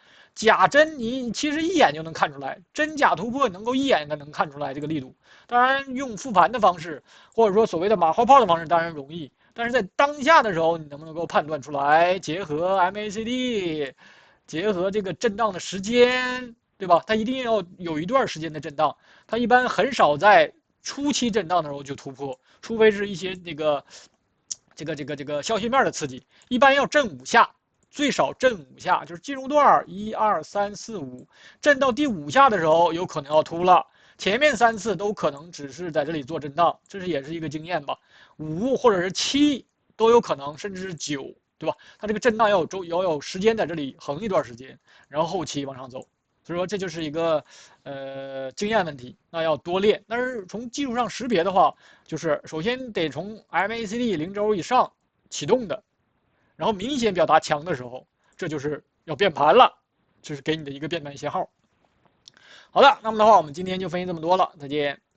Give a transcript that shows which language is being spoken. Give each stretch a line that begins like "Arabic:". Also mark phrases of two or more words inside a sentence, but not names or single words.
Chinese: 假真你其實一眼就能看出來，真假突破能夠一眼就能看出來這個力度。當然用復盤的方式，或者說所謂的馬後炮的方式，當然容易。但是在當下的時候，你能不能夠判斷出來？結合 MACD， 結合這個震盪的時間，對吧？它一定要有一段時間的震盪，它一般很少在初期震盪的時候就突破，除非是一些這個消息面的刺激，一般要震5下，最少震5下，就是進入段1、2、3、4、5，震到第5下的時候，有可能要突了。前面3次都可能只是在這裡做震盪，這也是一個經驗吧。5或者是7都有可能，甚至是9，對吧？它這個震盪要有時間在這裡橫一段時間，然後後期往上走。所以說這就是一個經驗問題，那要多練。但是從技術上識別的話，就是首先得從 MACD 0軸以上啟動的，然後明顯表達強的時候，這就是要變盤了，這是給你的一個變盤信號。好的，那麼的話，我們今天就分析這麼多了，再見。